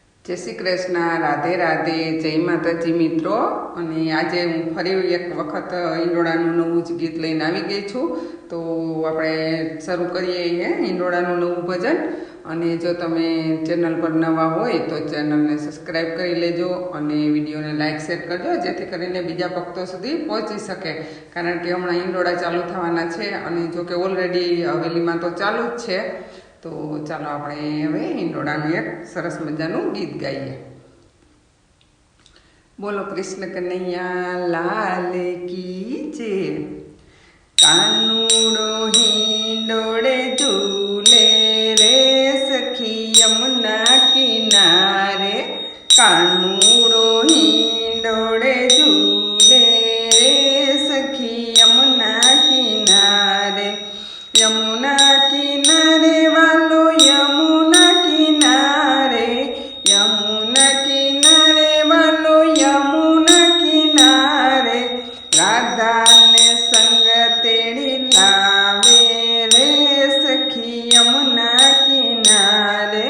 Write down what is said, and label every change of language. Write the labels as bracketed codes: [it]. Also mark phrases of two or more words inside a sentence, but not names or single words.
[gu] જય શ્રી કૃષ્ણ। રાધે રાધે। જય માતાજી મિત્રો। અને આજે હું ફરી એક વખત ઈંડોળાનું નવું જ ગીત લઈને આવી ગઈ છું। તો આપણે શરૂ કરીએ ઈંડોળાનું નવું ભજન। અને જો તમે ચેનલ પર નવા હોય તો ચેનલને સબ્સક્રાઇબ કરી લેજો અને વિડિયોને [en] like share [gu] કરજો, જેથી કરીને બીજા ભક્તો સુધી પહોંચી શકે। કારણ કે હમણાં ઈંડોળા ચાલુ થવાના છે અને જો કે ઑલરેડી હવેલીમાં તો ચાલુ જ છે। તો ચલો આપણે હવે ઈંડોળાનું એક સરસ મજાનું ગીત ગાઈએ। [hi] बोलो कृष्ण कन्हैया लाल की जय। [gu] કાનુડો હિંડોળે ઝૂલે રે સખી યમુના કિનારે। કાનુડો હિંડોળે ઝૂલે રે સખી યમુના કિનારે। યમુના કિનારે વાલો યમુના કિનારે, યમુના કિનારે વાલો યમુના કિનારે। રાધા ને સંગ તેડી લાવે રે સખી યમુના કિનારે।